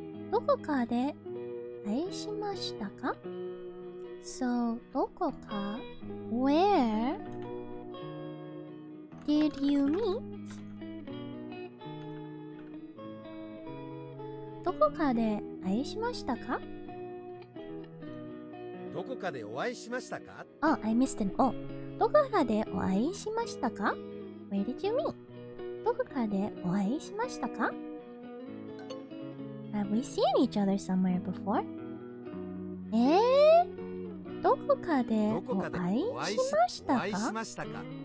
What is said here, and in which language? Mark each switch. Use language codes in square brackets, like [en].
[ja] どこかで愛しましたか？ [en] So, [ja] どこか [en] Where did you meet? [ja] どこかで愛しましたか？どこかでお会いしましたか? [en] Oh, I missed an O. [ja] どこかでお会いしましたか? [en] Where did you meet? [ja] どこかでお会いしましたか? [en] Have we seen each other somewhere before? [ja] どこかでお会いしましたか?